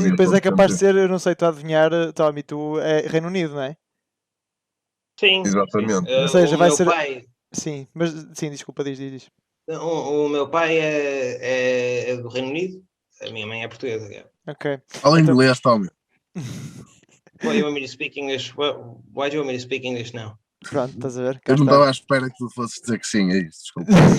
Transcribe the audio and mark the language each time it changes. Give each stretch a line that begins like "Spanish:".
Portuguese: depois é capaz de ser, eu não sei, tu a adivinhar, Tommy, tu é Reino Unido, não é? Sim, exatamente. Ou seja, vai ser. Pai... Sim, mas sim, desculpa, diz. O meu pai é do Reino Unido, a minha mãe é portuguesa. Ok. Fala inglês, Tommy.
English: Why do you want me to speak English? Why do you want me to speak English now?
Portuguese: Pronto, estás a ver? Eu não estava à espera que tu fosses dizer que sim, é isso, desculpa.